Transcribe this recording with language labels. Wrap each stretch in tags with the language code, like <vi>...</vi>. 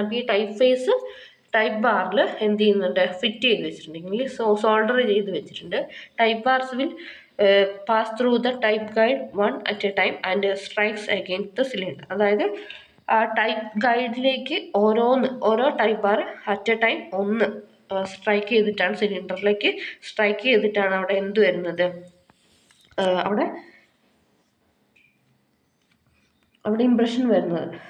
<ml>അപ്പോൾ ഈ ടൈപ്പ് ബാറിൽ എന്ത് ചെയ്യുന്നുണ്ട്, ഫിറ്റ് ചെയ്ത് വെച്ചിട്ടുണ്ടെങ്കിൽ സോൾഡർ ചെയ്ത് വെച്ചിട്ടുണ്ട്.</ml> <en>Type bars will pass through the type guide one at a time and strikes against the cylinder.</en> <ml>അതായത് ആ ടൈപ്പ് ഗൈഡിലേക്ക് ഓരോ type bar</ml> <en>at a time</en> <ml>ഒന്ന് സ്ട്രൈക്ക് ചെയ്തിട്ടാണ് സിലിണ്ടറിലേക്ക് സ്ട്രൈക്ക് ചെയ്തിട്ടാണ് അവിടെ എന്ത് വരുന്നത്, അവിടെ ഇംപ്രഷൻ വരുന്നത്.</ml>